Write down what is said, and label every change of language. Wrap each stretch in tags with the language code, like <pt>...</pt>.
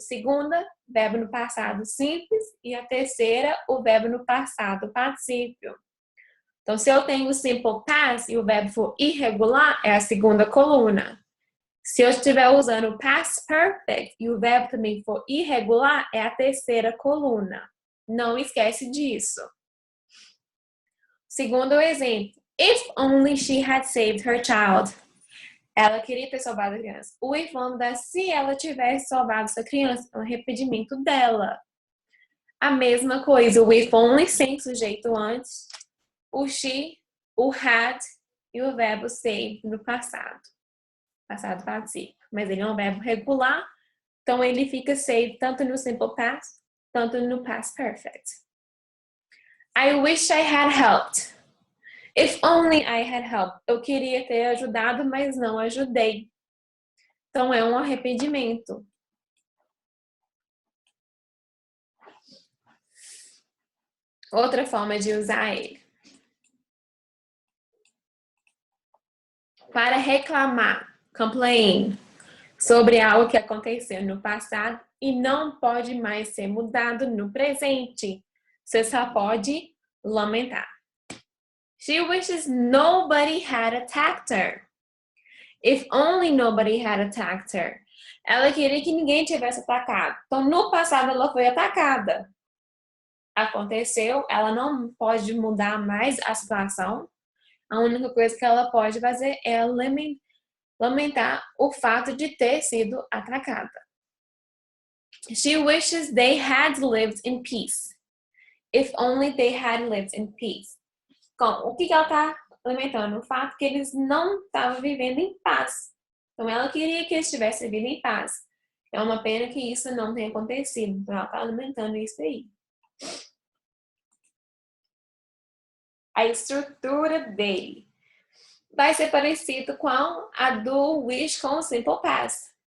<pt>Segunda, verbo no passado simples. E a terceira, o verbo no passado particípio. Então, se eu tenho o simple past e o verbo for irregular, é a segunda coluna. Se eu estiver usando o past perfect e o verbo também for irregular, é a terceira coluna. Não esquece disso. Segundo exemplo.</pt> <en>If only she had saved her child.</en> <pt>Ela queria ter salvado a criança. O if only dá se ela tivesse salvado essa criança. É um arrependimento dela. A mesma coisa. O if only sem sujeito antes. O she, o had e o verbo saved no passado. Passado participio. Mas ele é um verbo regular. Então ele fica saved tanto no simple past, tanto no past perfect.</pt> <en>I wish I had helped. If only I had helped.</en> <pt>Eu queria ter ajudado, mas não ajudei. Então, é um arrependimento. Outra forma de usar ele. Para reclamar, complain, sobre algo que aconteceu no passado e não pode mais ser mudado no presente. Você só pode lamentar.</pt> <en>She wishes nobody had attacked her. If only nobody had attacked her.</en> <pt>Ela queria que ninguém tivesse atacado. Então, no passado, ela foi atacada. Aconteceu, ela não pode mudar mais a situação. A única coisa que ela pode fazer é lamentar o fato de ter sido atacada.</pt> <en>She wishes they had lived in peace. If only they had lived in peace.</en> <pt>O que ela está lamentando? O fato que eles não estavam vivendo em paz. Então, ela queria que eles tivessem vivido em paz. É uma pena que isso não tenha acontecido. Então, ela está lamentando isso aí. A estrutura dele vai ser parecido com a do wish com o simple past.</pt>